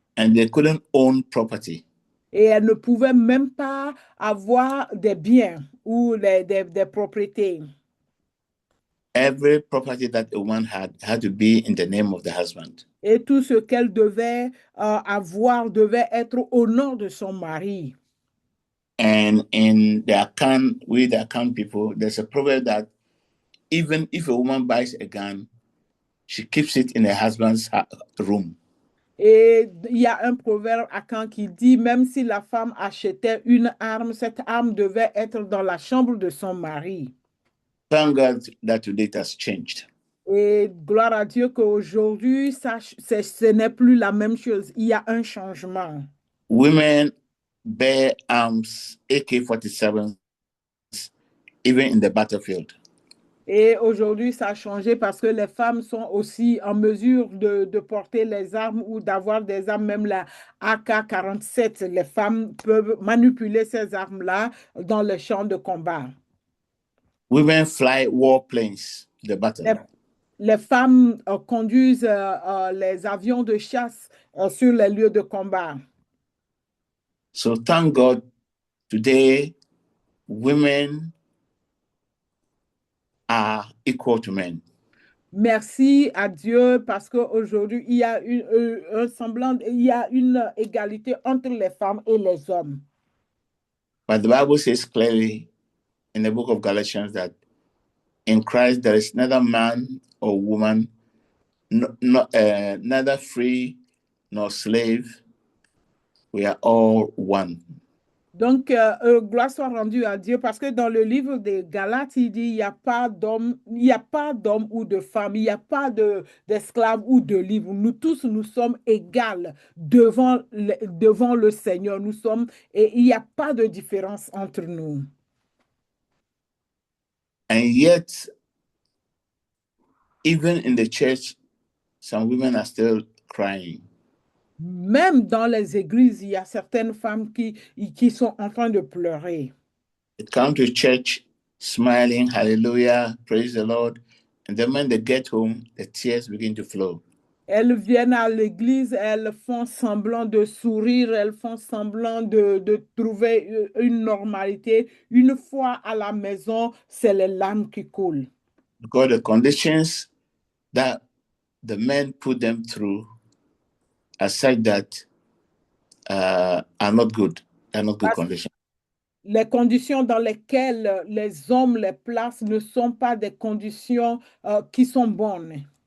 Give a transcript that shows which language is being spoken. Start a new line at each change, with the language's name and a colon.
English: And they couldn't own property.
French: Et elles ne pouvaient même pas avoir des biens ou des propriétés.
English: Every property that a woman had to be in the name of the husband.
French: Et tout ce qu'elle devait avoir devait être au nom de son mari.
English: And in the account, with the account people, there's a proverb that even if a woman buys a gun, she keeps it in her husband's room.
French: Et il y a un proverbe à Caen qui dit, même si la femme achetait une arme, cette arme devait être dans la chambre de son mari.
English: Thank God that today it has changed.
French: Et gloire à Dieu qu'aujourd'hui, ce n'est plus la même chose. Il y a un changement.
English: Women bear arms, AK-47, even in the battlefield.
French: Et aujourd'hui, ça a changé parce que les femmes sont aussi en mesure de porter les armes ou d'avoir des armes, même la AK-47. Les femmes peuvent manipuler ces armes-là dans les champs de combat.
English: Women fly warplanes to the battle.
French: Les femmes conduisent les avions de chasse sur les lieux de combat.
English: So thank God, today, women are equal to men.
French: Merci à Dieu parce qu'aujourd'hui, il y a il y a une égalité entre les femmes et les hommes.
English: But the Bible says clearly in the book of Galatians that in Christ there is neither man or woman, neither free nor slave. We are all one.
French: Donc, gloire soit rendue à Dieu parce que dans le livre des Galates, il dit, il n'y a pas d'homme ou de femme, il n'y a pas d'esclave ou de libre. Nous tous, nous sommes égales devant le Seigneur. Et il n'y a pas de différence entre nous.
English: And yet, even in the church, some women are still crying.
French: Même dans les églises, il y a certaines femmes qui sont en train de pleurer.
English: They come to church smiling, hallelujah, praise the Lord. And then when they get home, the tears begin to flow.
French: Elles viennent à l'église, elles font semblant de sourire, elles font semblant de trouver une normalité. Une fois à la maison, c'est les larmes qui coulent.
English: Because the conditions that the men put them through are such that are not good. Are not good conditions.
French: Les conditions dans lesquelles les hommes les placent ne sont pas des conditions qui sont bonnes.